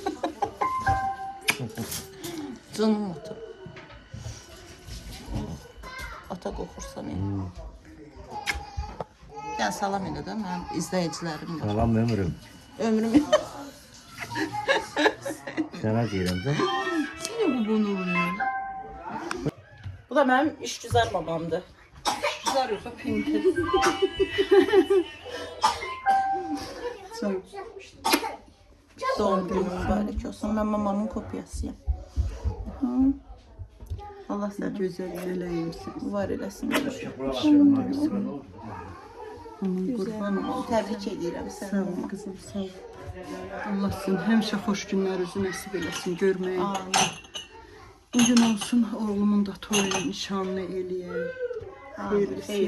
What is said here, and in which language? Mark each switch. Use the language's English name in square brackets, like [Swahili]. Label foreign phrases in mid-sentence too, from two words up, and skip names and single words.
[Azerbaijani] Canım atam. Ata qoxursan iyi. Yəni salam elə də mənim izləyicilərim var. Salam ömrüm. Ömrüm. Sana deyirəm də. [Turkish] Yine bu bunu. Bu da benim işgüzar babamdır. Güzel olsa pinki. Doğum günü mübarek olsun. Ben mamamın kopyasıyım. Hı. Allah seni [Azerbaijani] Güzel eləyimsən. var eləsin. Aman qurban olsun. Təbrik edirəm Sağ səni. ol kızım, sağ ol. Allah seni həmişə xoş günlər özü nəsib eləsin görməyi. Amin. Bugün olsun oğlumun da toyunu nişanlı eləyək. Xeyirlisi ilə,